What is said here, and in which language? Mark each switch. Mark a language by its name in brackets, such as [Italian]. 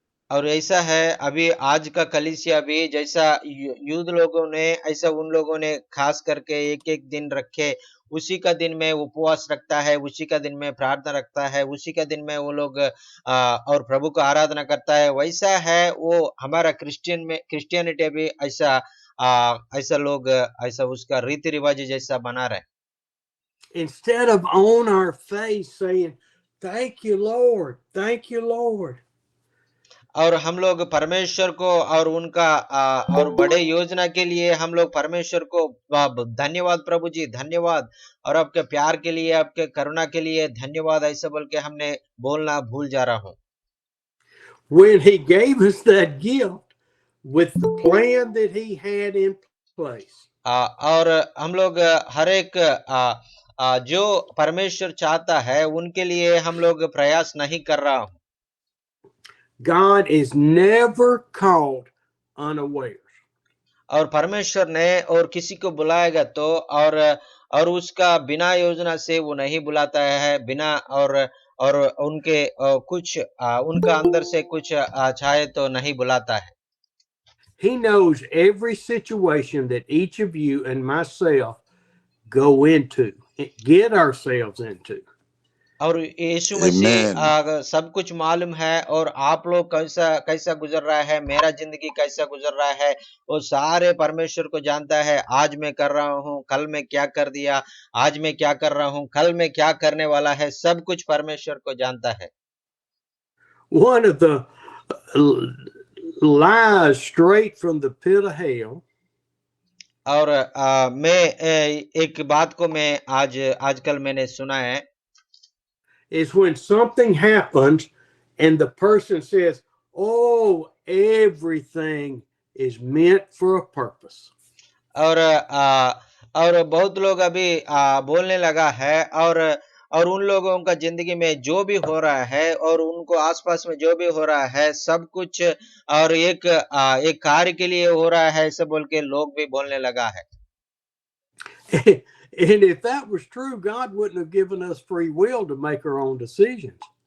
[Hindi] और ऐसा है अभी आज का कलीसिया भी जैसा यूद लोगों ने ऐसा उन लोगों ने खास करके एक एक दिन रखे, उसी का दिन में उपवास रखता है, उसी का दिन में प्रार्थना रखता है, उसी का दिन में वो लोग और प्रभु को आराधना करता है। वैसा है वो हमारा क्रिश्चियनिटी भी ऐसा ऐसा लोग ऐसा उसका रीति रिवाज जैसा बना रहे। [English] Instead of on our face saying, "Thank you, Lord, thank you, Lord." [Hindi] और हम लोग परमेश्वर को और उनका और बड़े योजना के लिए हम लोग परमेश्वर को धन्यवाद प्रभु जी, धन्यवाद, और आपके प्यार के लिए, आपके करुणा के लिए धन्यवाद, ऐसा बोल के हमने बोलना भूल जा रहा हूँ। [English] When he gave us that gift with the plan that he had in place. [Hindi] और हम लोग हर एक जो परमेश्वर चाहता है उनके लिए हम लोग प्रयास नहीं कर रहा हूँ। [English] God is never caught unawares. [Hindi] और परमेश्वर ने और किसी को बुलाएगा तो और उसका बिना योजना से वो नहीं बुलाता है, बिना और उनके कुछ उनका अंदर से कुछ चाहे तो नहीं बुलाता है। [English] He knows every situation that each of you and myself go into, get ourselves into. [Hindi] और यीशु मसीह सब कुछ मालूम है, और आप लोग कैसा कैसा गुजर रहा है, मेरा जिंदगी कैसा गुजर रहा है, वो सारे परमेश्वर को जानता है। आज मैं कर रहा हूँ, कल मैं क्या कर दिया, आज मैं क्या कर रहा हूँ, कल मैं क्या करने वाला है, सब कुछ परमेश्वर को जानता है। [English] One of the lies straight from the pit of hell. [Hindi] और मैं एक बात को मैं आजकल मैंने सुना है, [English] is when something happens and the person says, "Oh, everything is meant for a purpose." [Hindi] और बहुत लोग अभी बोलने लगा है, और उन लोगों का जिंदगी में जो भी हो रहा है और उनको आसपास में जो भी हो रहा है सब कुछ और एक कार्य के लिए हो रहा है, ऐसा बोल के लोग भी बोलने लगा है। [English] And if that was true, God wouldn't have given us free will to make our own decisions.